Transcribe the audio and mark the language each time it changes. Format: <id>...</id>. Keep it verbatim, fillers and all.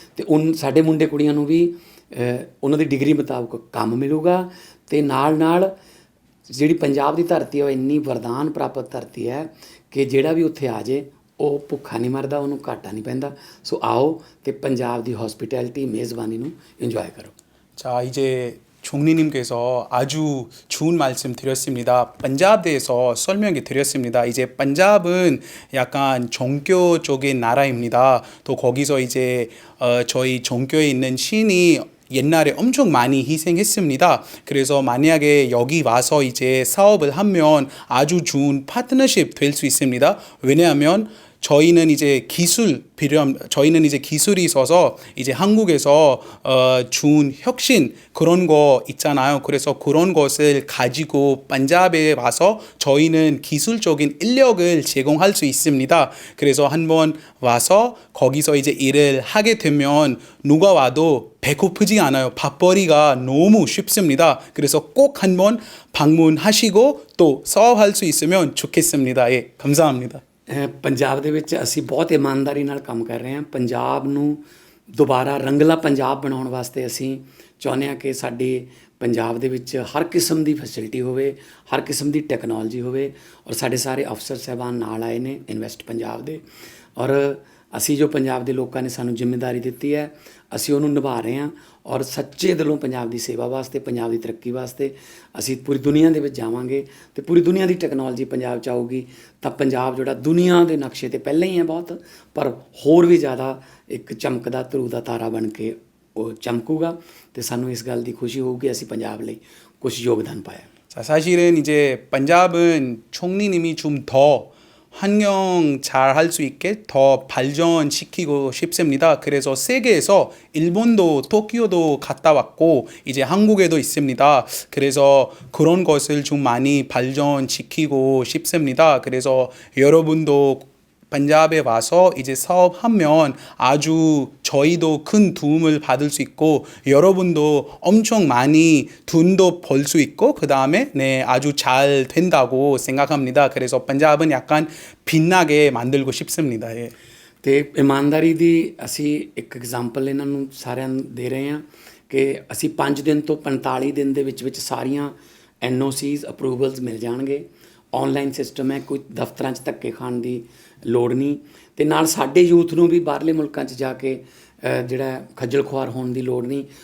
<pa>ਤੇ ਉਨ ਸਾਡੇ ਮੁੰਡੇ ਕੁੜੀਆਂ ਨੂੰ ਵੀ ਅਹ, ਉਹਨਾਂ ਦੀ ਡਿਗਰੀ ਮੁਤਾਬਕ ਕੰਮ ਮਿਲੂਗਾ ਤੇ ਨਾਲ ਨਾਲ ਜਿਹੜੀ ਪੰਜਾਬ ਦੀ ਧਰਤੀ ਹੈ ਉਹ ਇੰਨੀ ਵਰਦਾਨ ਪ੍ਰਾਪਤ ਧਰਤੀ ਹੈ ਕਿ ਜਿਹੜਾ ਵੀ ਉੱਥੇ ਆ ਜੇ ਉਹ ਭੁੱਖਾ ਨਹੀਂ ਮਰਦਾ, ਉਹਨੂੰ ਘਾਟਾ ਨਹੀਂ ਪੈਂਦਾ। ਸੋ ਆਓ ਤੇ ਪੰਜਾਬ ਦੀ ਹੌਸਪਿਟੈਲਿਟੀ, ਮੇਜ਼ਬਾਨੀ ਨੂੰ ਇੰਜੋਏ ਕਰੋ।</pa> <ko>자, 이제 총리님께서 아주 좋은 말씀 드렸습니다. 반잡에 대해서 설명해 드렸습니다. 이제 반잡은 약간 종교적인 나라입니다. 또 거기서 이제 어, 저희 종교에 있는 신이 옛날에 엄청 많이 희생했습니다. 그래서 만약에 여기 와서 이제 사업을 하면 아주 좋은 파트너십 될 수 있습니다. 왜냐하면 저희는 이제 기술 필요함 저희는 이제 기술이 있어서 이제 한국에서 어, 준 혁신 그런 거 있잖아요. 그래서 그런 것을 가지고 반잡에 와서 저희는 기술적인 인력을 제공할 수 있습니다. 그래서 한번 와서 거기서 이제 일을 하게 되면 누가 와도 배고프지 않아요. 밥벌이가 너무 쉽습니다. 그래서 꼭 한번 방문하시고 또 사업할 수 있으면 좋겠습니다. 예, 감사합니다.</ko> <pa>ਅਹ ਪੰਜਾਬ ਦੇ ਵਿੱਚ ਅਸੀਂ ਬਹੁਤ ਇਮਾਨਦਾਰੀ ਨਾਲ ਕੰਮ ਕਰ ਰਹੇ ਹਾਂ। ਪੰਜਾਬ ਨੂੰ ਦੁਬਾਰਾ ਰੰਗਲਾ ਪੰਜਾਬ ਬਣਾਉਣ ਵਾਸਤੇ ਅਸੀਂ ਚਾਹੁੰਦੇ ਹਾਂ ਕਿ ਸਾਡੇ ਪੰਜਾਬ ਦੇ ਵਿੱਚ ਹਰ ਕਿਸਮ ਦੀ ਫੈਸਿਲਿਟੀ ਹੋਵੇ, ਹਰ ਕਿਸਮ ਦੀ ਟੈਕਨੋਲੋਜੀ ਹੋਵੇ। ਔਰ ਸਾਡੇ ਸਾਰੇ ਅਫਸਰ ਸਾਹਿਬਾਨ ਨਾਲ ਆਏ ਨੇ ਇਨਵੈਸਟ ਪੰਜਾਬ ਦੇ, ਔਰ ਅਸੀਂ ਜੋ ਪੰਜਾਬ ਦੇ ਲੋਕਾਂ ਨੇ ਸਾਨੂੰ ਜ਼ਿੰਮੇਵਾਰੀ ਦਿੱਤੀ ਹੈ ਅਸੀਂ ਉਹਨੂੰ ਨਿਭਾ ਰਹੇ ਹਾਂ। ਔਰ ਸੱਚੇ ਦਿਲੋਂ ਪੰਜਾਬ ਦੀ ਸੇਵਾ ਵਾਸਤੇ, ਪੰਜਾਬ ਦੀ ਤਰੱਕੀ ਵਾਸਤੇ ਅਸੀਂ ਪੂਰੀ ਦੁਨੀਆ ਦੇ ਵਿੱਚ ਜਾਵਾਂਗੇ ਤੇ ਪੂਰੀ ਦੁਨੀਆ ਦੀ ਟੈਕਨੋਲੋਜੀ ਪੰਜਾਬ 'ਚ ਆਊਗੀ ਤਾਂ ਪੰਜਾਬ ਜਿਹੜਾ ਦੁਨੀਆ ਦੇ ਨਕਸ਼ੇ ਤੇ ਪਹਿਲਾਂ ਹੀ ਹੈ ਬਹੁਤ, ਪਰ ਹੋਰ ਵੀ ਜ਼ਿਆਦਾ ਇੱਕ ਚਮਕਦਾ ਧਰੂ ਦਾ ਤਾਰਾ ਬਣ ਕੇ ਉਹ ਚਮਕੂਗਾ। ਤੇ ਸਾਨੂੰ ਇਸ ਗੱਲ ਦੀ ਖੁਸ਼ੀ ਹੋਊਗੀ ਅਸੀਂ ਪੰਜਾਬ ਲਈ ਕੁਝ ਯੋਗਦਾਨ ਪਾਇਆ।</pa> <ko>자, 사실은 이제 반잡은 총리님이 좀 더 환경 잘 할 수 있게 더 발전시키고 싶습니다. 그래서 세계에서 일본도 도쿄도 갔다 왔고 이제 한국에도 있습니다. 그래서 그런 것을 좀 많이 발전시키고 싶습니다. 그래서 여러분도 반잡에 와서 이제 사업하면 아주 저희도 큰 도움을 받을 수 있고 여러분도 엄청 많이 돈도 벌 수 있고 그 다음에 네 아주 잘 된다고 생각합니다. 그래서 반잡은 약간 빛나게 만들고 싶습니다. 예.</ko> <pa>ਤੇ ਇਮਾਨਦਾਰੀ ਦੀ ਅਸੀਂ ਇੱਕ ਐਗਜ਼ਾਮਪਲ ਇਹਨਾਂ ਨੂੰ ਸਾਰਿਆਂ ਨੂੰ ਦੇ ਰਹੇ ਹਾਂ ਕਿ ਅਸੀਂ ਪੰਜ ਦਿਨ ਤੋਂ ਪੰਤਾਲੀ ਦਿਨ ਦੇ ਵਿੱਚ ਵਿੱਚ ਸਾਰੀਆਂ ਐਨ ਓ ਸੀਜ਼ ਅਪਰੂਵਲਸ ਮਿਲ ਜਾਣਗੇ। ਆਨਲਾਈਨ ਸਿਸਟਮ ਹੈ, ਕੋਈ ਦਫ਼ਤਰਾਂ 'ਚ ਧੱਕੇ ਖਾਣ ਦੀ ਲੋੜ ਨਹੀਂ, ਅਤੇ ਨਾਲ ਸਾਡੇ ਯੂਥ ਨੂੰ ਵੀ ਬਾਹਰਲੇ ਮੁਲਕਾਂ 'ਚ ਜਾ ਕੇ ਅ, ਜਿਹੜਾ ਖੱਜਲ ਖੁਆਰ ਹੋਣ ਦੀ ਲੋੜ ਨਹੀਂ।</pa>